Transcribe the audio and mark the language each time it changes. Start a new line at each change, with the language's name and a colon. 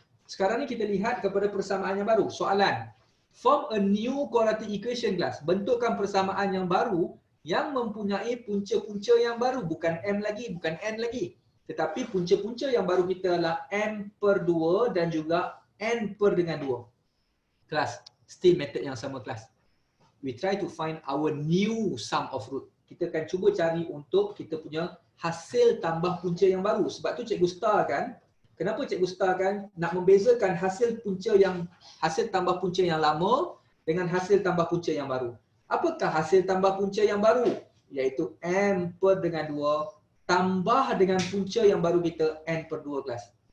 Malay: Sekarang ni kita lihat kepada persamaan yang baru. Soalan.
English: Form a new quadratic equation
Malay: kelas. Bentukkan persamaan yang baru yang mempunyai punca-punca yang baru. Bukan M lagi, bukan N lagi. Tetapi punca-punca yang baru kita adalah M per 2 dan juga N per dengan 2. Kelas. Still method yang sama kelas.
English: We try to find our new sum of root.
Malay: Kita akan cuba cari untuk kita punya hasil tambah punca yang baru. Sebab tu cikgu starkan. Kenapa cikgu starkan? Nak membezakan hasil tambah punca yang lama dengan hasil tambah punca yang baru. Apakah hasil tambah punca yang baru? Iaitu M per dengan 2 tambah dengan punca yang baru kita N per 2 kelas.